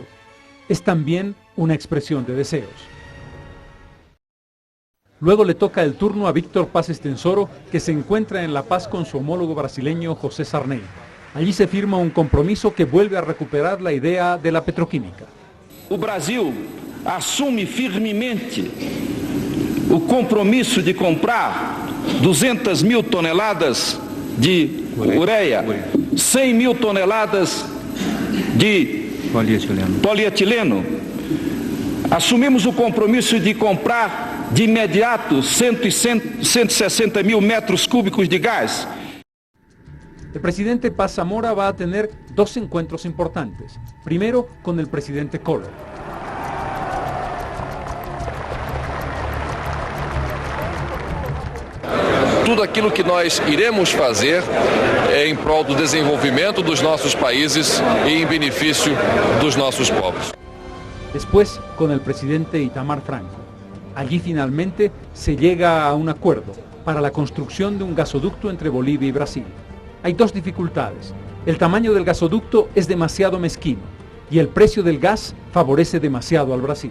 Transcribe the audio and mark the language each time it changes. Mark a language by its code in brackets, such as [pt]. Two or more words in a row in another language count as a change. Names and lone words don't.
[es] Es también una expresión de deseos. Luego le toca el turno a Víctor Paz Estenssoro, que se encuentra en La Paz con su homólogo brasileño José Sarney. Allí se firma un compromiso que vuelve a recuperar la idea de la petroquímica. [pt] O Brasil assume firmemente o compromisso de comprar 200.000 toneladas de ureia, 100.000 toneladas de polietileno. Assumimos o compromisso de comprar de imediato 160.000 metros cúbicos de gas. [es] El presidente Paz Zamora va a tener 2 encuentros importantes. Primero, con el presidente Collor. [pt] Tudo aquilo que nós iremos fazer em prol do desenvolvimento dos nossos países e em benefício dos nossos povos. [es] Después, con el presidente Itamar Franco. Allí finalmente se llega a un acuerdo para la construcción de un gasoducto entre Bolivia y Brasil. Hay 2 dificultades. El tamaño del gasoducto es demasiado mezquino y el precio del gas favorece demasiado al Brasil.